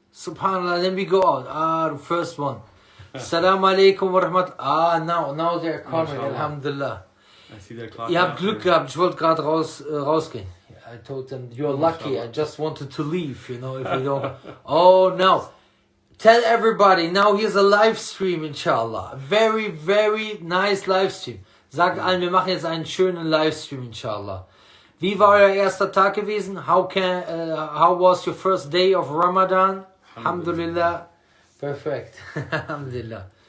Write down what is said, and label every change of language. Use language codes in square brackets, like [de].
[en] Subhanallah, let me go out. The first one. [ar] Assalamu alaikum wa rahmatullahi. [en] Now they're coming, alhamdulillah. I see their clock. [de] Ihr habt Glück gehabt, ich wollte gerade rausgehen. [en] I told them, you're lucky, I just wanted to leave, if you don't. Oh, no. Tell everybody, now here's a live stream, inshallah. Very, very nice live stream. [de] Sagt allen, wir machen jetzt einen schönen Livestream, inshallah. Wie war euer erster Tag gewesen? [en] How was your first day of Ramadan? Alhamdulillah. Perfect. Alhamdulillah.